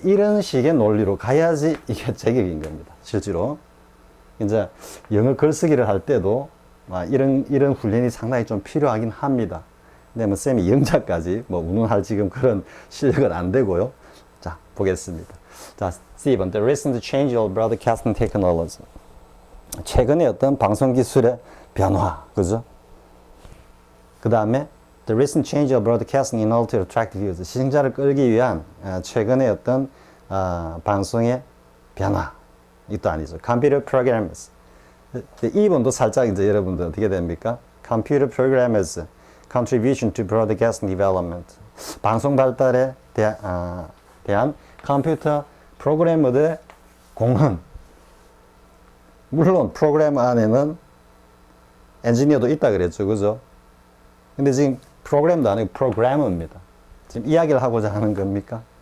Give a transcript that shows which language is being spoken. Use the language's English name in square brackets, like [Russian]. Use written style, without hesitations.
[Korean] 이런 식의 논리로 가야지 이게 제격인 겁니다. 실제로. 이제 영어 글쓰기를 할 때도 이런 훈련이 상당히 좀 필요하긴 합니다. 근데 뭐 쌤이 영자까지 뭐 운운할 지금 그런 실력은 안 되고요. 자, 보겠습니다. 자, 10번. [English] The recent change of broadcasting technology. [Korean] 최근에 어떤 방송 기술의 변화, 그죠? 그 다음에 [English] The recent change of broadcasting in order to attract viewers. [Korean] 시청자를 끌기 위한 최근의 어떤 방송의 변화. 이것도 아니죠. [English] Computer programmers. [Korean] 2번도 살짝 이제 여러분들 어떻게 됩니까? [English] Computer programmers contribution to broadcasting development. [Korean] 방송 발달에 대한 컴퓨터 프로그래머들의 공헌. 물론 프로그래머 안에는 엔지니어도 있다 그랬죠, 그죠? 근데 지금 프로그램도 아니고 프로그래머입니다. 지금 이야기를 하고자 하는 겁니까?